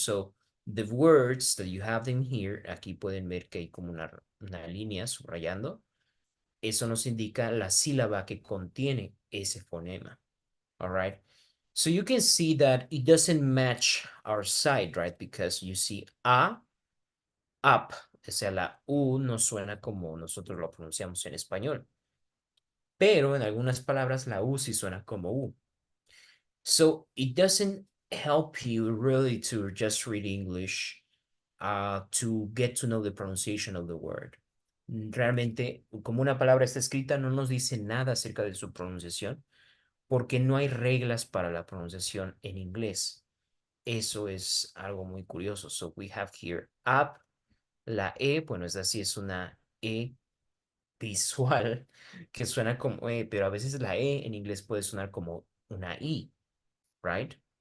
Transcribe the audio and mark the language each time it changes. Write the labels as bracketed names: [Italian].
[English] So the words that you have them here, [Spanish] aquí pueden ver que hay como una línea subrayando. Eso nos indica la sílaba que contiene ese fonema. [English] All right. So you can see that it doesn't match our side, right? Because you see A, up. [Spanish] O sea, la U no suena como nosotros lo pronunciamos en español. Pero en algunas palabras la U sí suena como U. [English] So it doesn't help you really to just read English to get to know the pronunciation of the word. [Spanish] Realmente, como una palabra está escrita, no nos dice nada acerca de su pronunciación, porque no hay reglas para la pronunciación en inglés. Eso es algo muy curioso. [English] So we have here up, [Spanish] la E, bueno, es así, es una E visual que suena como E, pero a veces la E en inglés puede sonar como una I, right?